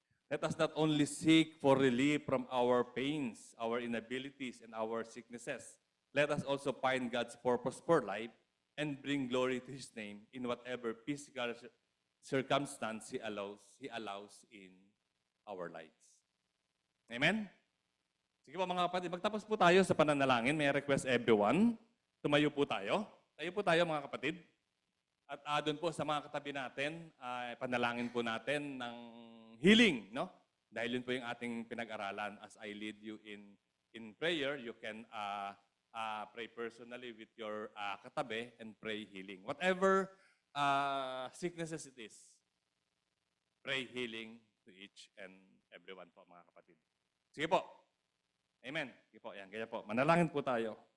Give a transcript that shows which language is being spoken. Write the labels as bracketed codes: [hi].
[en] Let us not only seek for relief from our pains, our inabilities, and our sicknesses. Let us also find God's purpose for life and bring glory to His name in whatever physical circumstance He allows in our lives. Amen? [tl] Sige po mga kapatid, magtapos po tayo sa pananalangin. [en] May request everyone. [tl] Tumayo po tayo. Tayo po tayo mga kapatid. At doon po sa mga katabi natin, panalangin po natin ng healing, no? Dahil yun po yung ating pinag-aralan. [en] As I lead you in prayer, you can pray personally with your katabi and pray healing. Whatever sicknesses it is, pray healing to each and everyone [tl] po, mga kapatid. Sige po. Amen. Sige po, yan, ganyan po. Manalangin po tayo.